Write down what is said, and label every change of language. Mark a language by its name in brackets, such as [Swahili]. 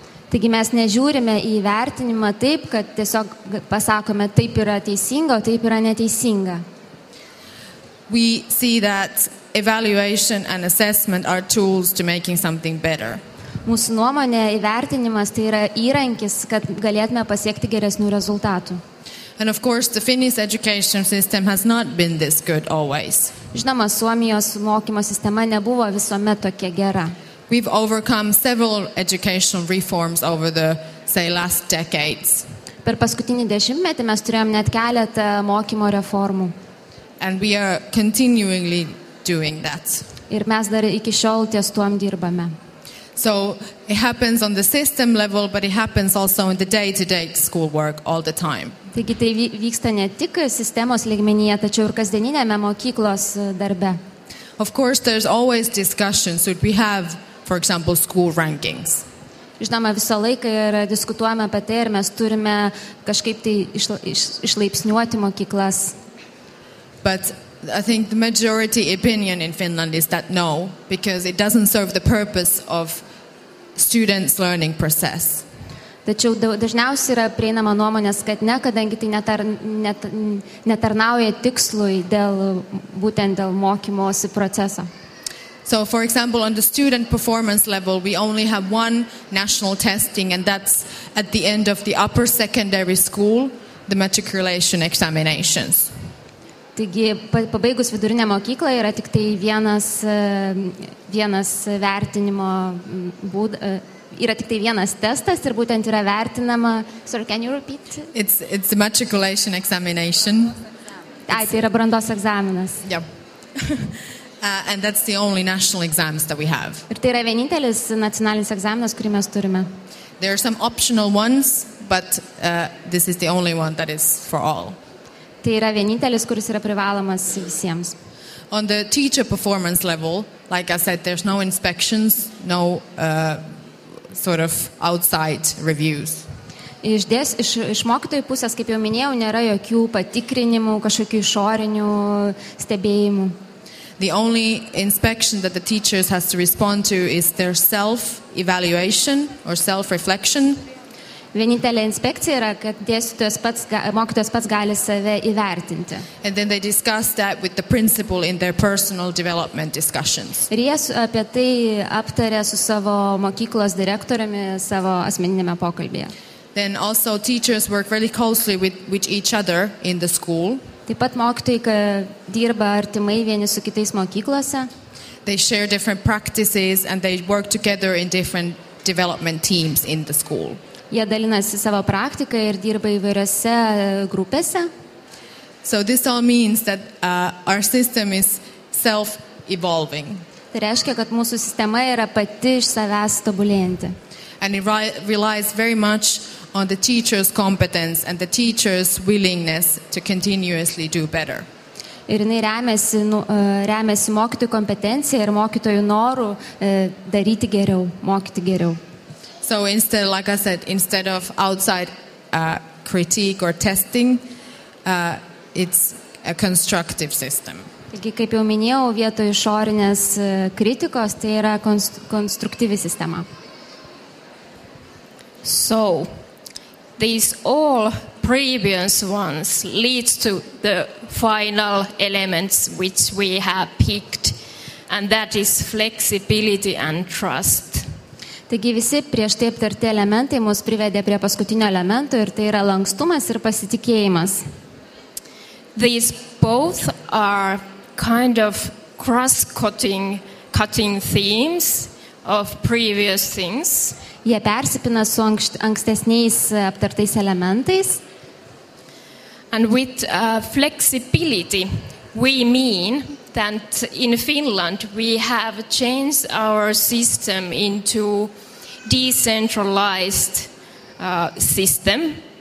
[Lithuanian] Taigi mes nežiūrime į vertinimą taip, kad tiesiog pasakome, taip yra teisinga, o taip yra neteisinga. [English] We see that evaluation and assessment are tools to making something better. [Lithuanian] Mūsų nuomonė, įvertinimas tai yra įrankis, kad galėtume pasiekti geresnių rezultatų. [English] And of course, the Finnish education system has not been this good always. [Lithuanian] Žinoma, Suomijos mokymo sistema nebuvo visuomet tokia gera. [English] We've overcome several educational reforms over the, say, last decades. [Lithuanian] Per paskutinį dešimtmetį mes turėjom net keletą mokymo reformų. [English] And we are continually doing that. [Lithuanian] Ir mes dar iki šiol ties tuom dirbame. [English] So it happens on the system level, but it happens also in the day-to-day schoolwork all the time. [Lithuanian] Taigi tai vyksta ne tik sistemos lygmenyje, tačiau ir kasdieninėme mokyklos darbe. [English] Of course, there's always discussions. Should we have, for example, school rankings? [Lithuanian] Žinoma, visą laiką yra diskutuojama apie tai, ir mes turime kažkaip tai išlaipsniuoti mokyklas. [English] But I think the majority opinion in Finland is that no, because it doesn't serve the purpose of students' learning process. [Lithuanian] Tačiau dažniausiai yra prieinama nuomonės, kad ne, kadangi tai netarnauja tikslui būtent dėl mokymosi proceso. [English] So, for example, on the student performance level, we only have one national testing, and that's at the end of the upper secondary school, the matriculation examinations. [Lithuanian] Taigi, pabaigus vidurinę mokyklą yra tik tai vienas vertinimo būdas. Yra tik tai vienas testas ir būtent yra vertinama. [English] Sorry, can you repeat? It's the matriculation examination. [Lithuanian] Tai yra brandos egzaminas. [English] Yeah. And that's the only national exams that we have. [Lithuanian] Ir tai yra vienintelis nacionalinis egzaminas, kurį mes turime. [English] There are some optional ones, but this is the only one that is for all. [Lithuanian] Tai yra vienintelis, kuris yra privalomas visiems. [English] On the teacher performance level, like I said, there's no inspections, no sort of outside reviews. [Lithuanian] Iš mokytojų pusės, kaip jau minėjau, nėra jokių patikrinimų, kažkokių išorinių stebėjimų. [English] The only inspection that the teachers has to respond to is their self-evaluation or self-reflection. [Lithuanian] Vienintelė inspekcija yra, kad mokytojas pats gali save įvertinti. [English] And then they discuss that with the principal in their personal development discussions. [Lithuanian] Ir jie apie tai aptarė su savo mokyklos direktoriumi savo asmeninėme pokalbėje. [English] Then also teachers work really closely with each other in the school. [Lithuanian] Taip pat mokytojai dirba artimai vieni su kitais mokyklose. [English] They share different practices and they work together in different development teams in the school. [Lithuanian] Jie dalinasi savo praktiką ir dirba įvairiose grupėse. [English] So this all means that our system is self-evolving. [Lithuanian] Tai reiškia, kad mūsų sistema yra pati iš savęs tobulėjanti. [English] And it relies very much on the teacher's competence and the teacher's willingness to continuously do better. [Lithuanian] Ir jinai remiasi mokytojų kompetencija ir mokytojų norų daryti geriau, mokyti geriau. [English] So instead, like I said, instead of outside critique or testing, it's a constructive system. [Lithuanian] Taigi, kaip jau minėjau, vietoj išorinės kritikos, tai yra konstruktyvi sistema. [English] So, these all previous ones leads to the final elements which we have picked, and that is flexibility and trust. [Lithuanian] Taigi visi prieš tai aptarti elementai mus privedė prie paskutinio elemento ir tai yra lankstumas ir pasitikėjimas. [English] These both are kind of cross-cutting themes of previous things. [Lithuanian] Jie persipina su ankstesniais aptartais elementais. [English] And with flexibility, we mean that in Finland we have changed our system into decentralized system.